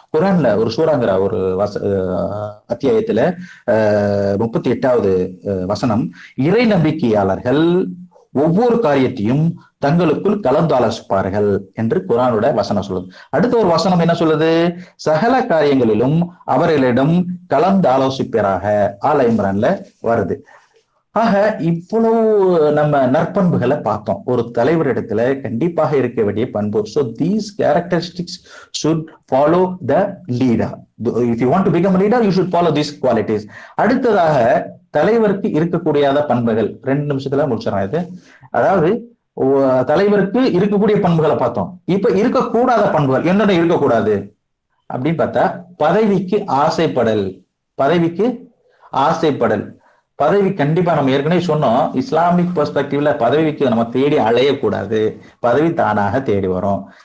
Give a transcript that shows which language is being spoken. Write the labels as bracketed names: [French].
[Tamil] குர்ஆன்ல ஒரு சூராங்கிற ஒரு அத்தியாயத்துல 38வது வசனம், இறை நம்பிக்கையாளர்கள் ஒவ்வொரு காரியத்தையும் தங்களுக்குள் கலந்து ஆலோசிப்பார்கள் என்று குர்ஆனோட வசனம் சொல்லுது. அடுத்த ஒரு வசனம் என்ன சொல்லுது, சகல காரியங்களிலும் அவர்களிடம் கலந்து ஆலோசிப்பராக. ஆல் இம்ரான்ல வருது. ஆக இவ்வளவு நம்ம நற்பண்புகளை பார்த்தோம். ஒரு தலைவரிடத்துல கண்டிப்பாக இருக்க வேண்டிய பண்பு. [English] So these characteristics should follow the leader. If you want to become a leader, you should follow these qualities. [Tamil] அடுத்ததாக தலைவருக்கு இருக்கக்கூடிய பண்புகள் 2 நிமிஷத்துல முடிச்சிடறேன் இது. அதாவது தலைவருக்கு இருக்கக்கூடிய பண்புகளை பார்த்தோம். இப்ப இருக்கக்கூடாத பண்புகள் என்னென்ன இருக்கக்கூடாது அப்படின்னு பார்த்தா, பதவிக்கு ஆசைப்படல். பதவிக்கு ஆசைப்படல். பதவி கண்டிப்பா நம்ம ஏற்கனவே சொன்னோம், இஸ்லாமிக் பெர்ஸ்பெக்டிவ்ல பதவிக்கு நம்ம தேடி அலையக்கூடாது, பதவி தானாக தேடி வரும்.